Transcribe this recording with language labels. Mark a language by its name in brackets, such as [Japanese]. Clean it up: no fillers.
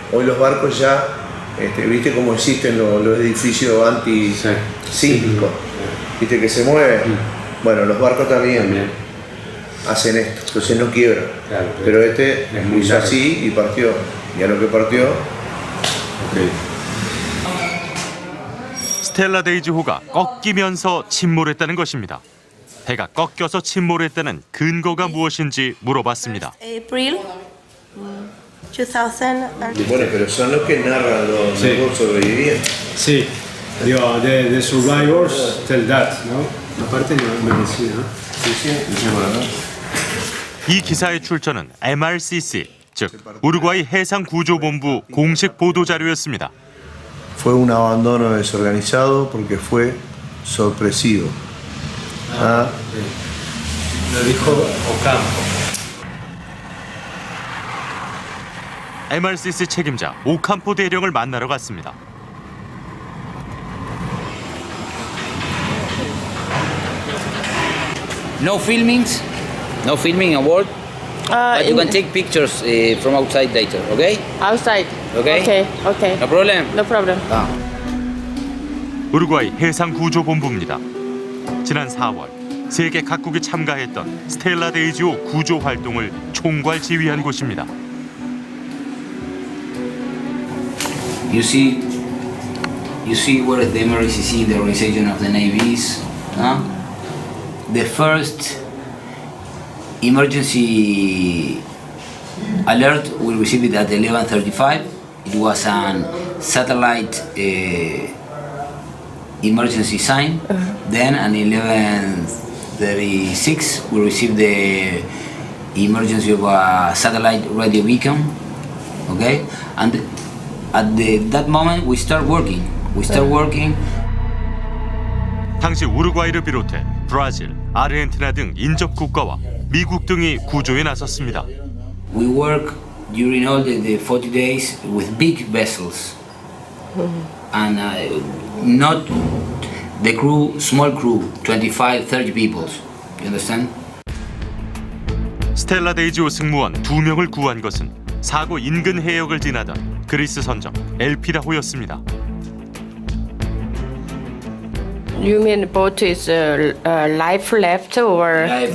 [Spanish] Hoy los barcos ya, viste cómo existen los edificios antisísmicos. Viste que se mueven. Bueno, los barcos también hacen esto, entonces no quiebran. Claro, pero hizo así y partió. Y a lo que partió. [Korean] 스텔라 데이지호가 꺾이면서 침몰했다는 것입니다. 해가 꺾여서 침몰했다는 근거가 무엇인지 물어봤습니다. [English] April 2000. [Spanish] Bueno, pero son los que narran los dos sobrevivientes. Sí, digo, [English] the survivors tell that, ¿no? [Spanish] Aparte me decía, ¿no? [Korean] 이 기사의 출처는 MRCC, 즉 우루과이 해상구조본부 공식 보도자료였습니다. [Spanish] Fue un abandono desorganizado porque fue sorpresivo. Lo dijo Ocampo. [Korean] MRCC 책임자 오캄포 대령을 만나러 갔습니다. [English] No filmings, no filming aboard. But you can take pictures from outside later, okay? Outside. Okay? Okay. No problem? No problem. [Korean] 우루과이 해상구조본부입니다. 지난 4월 세계 각국이 참가했던 스텔라 데이지호 구조 활동을 총괄 지휘한 곳입니다. [English] You see where the MRCC, the Organization of the Navy is, huh? The first emergency alert we received at 11:35. It was a satellite emergency sign. Then at 11:36 we received the emergency of a satellite radio beacon. Okay, and at that moment we start working. [Korean] 당시 우루과이를 비롯해 브라질, 아르헨티나 등 인접 국가와 미국 등이 구조에 나섰습니다. [English] We work during all the 40 days with big vessels, and not the crew, small crew, 25, 30 people. You understand? [Korean] 스텔라 데이지호 승무원 2명을 구한 것은 사고 인근 해역을 지나던 그리스 선적 엘피다호였습니다. [English] You mean the boat is life left or?